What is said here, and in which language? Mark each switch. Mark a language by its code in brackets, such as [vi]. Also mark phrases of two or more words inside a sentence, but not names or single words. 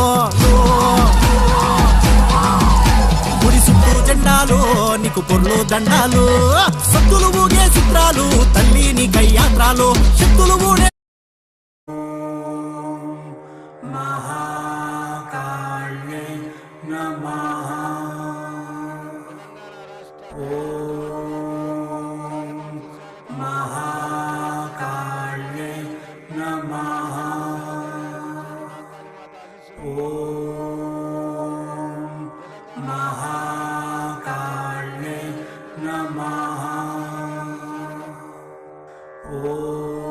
[te] గుడి చుట్టూ జెండాలు నీకు పొర్లు దండాలు సత్తులు ఊగే చిత్రాలు తల్లి నీకై యాత్రాలు శక్తులు ఊడే [sa] महाकाल्ये नमः ॐ महाकाल्ये नमः ॐ महाकाल्ये नमः ॐ